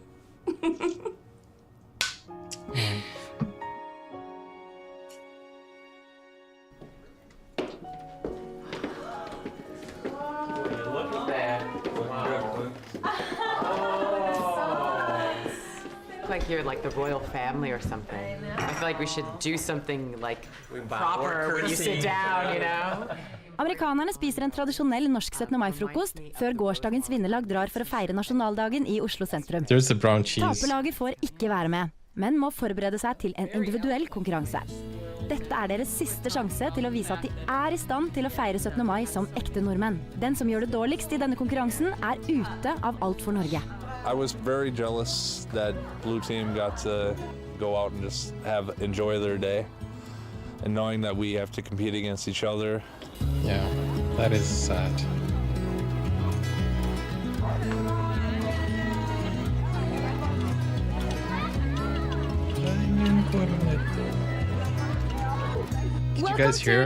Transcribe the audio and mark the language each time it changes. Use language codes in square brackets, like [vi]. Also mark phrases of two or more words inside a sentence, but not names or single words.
[en] Look at that. Like you're like the royal family or something. I feel like we should do something like proper when you sit down, you know? [no] Amerikanerne spiser en tradisjonell norsk 17. mai-frokost før gårsdagens vinnerlag drar for å feire nasjonaldagen i Oslo sentrum. [en] There's the brown cheese. [no] Taperlaget får ikke være med, men må forberede seg til en individuell konkurranse. Dette er deres siste sjanse til å vise at de er i stand til å feire 17. mai som ekte nordmenn. Den som gjør det dårligst i denne konkurransen er ute av Alt for Norge. [en] I was very jealous that blue team got to go out and just enjoy their day, and knowing that we have to compete against each other. Yeah, that is sad. Did you guys hear?